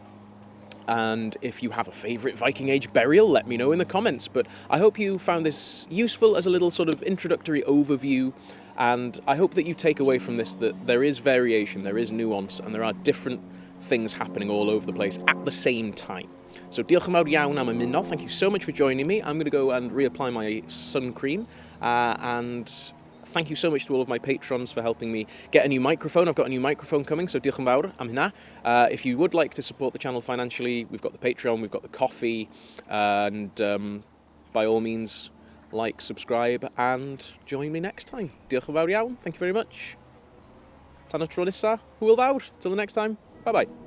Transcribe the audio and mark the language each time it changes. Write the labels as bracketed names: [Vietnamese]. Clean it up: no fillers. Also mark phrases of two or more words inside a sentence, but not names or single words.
[English] And if you have a favourite Viking Age burial, let me know in the comments. But I hope you found this useful as a little sort of introductory overview. And I hope that you take away from this that there is variation, there is nuance, and there are different things happening all over the place at the same time. [Welsh] So diolch yn fawr iawn am ymuno. [English] Thank you so much for joining me. I'm going to go and reapply my sun cream. And thank you so much to all of my patrons for helping me get a new microphone. I've got a new microphone coming, so [Welsh] diolch yn fawr am hynna. [English] If you would like to support the channel financially, we've got the Patreon, we've got the coffee, and by all means, like, subscribe, and join me next time. [Welsh] Diolch yn fawr iawn. [English] Thank you very much. [Welsh] Tan y tro nesa, hwyl fawr. [English] Till the next time. Bye-bye.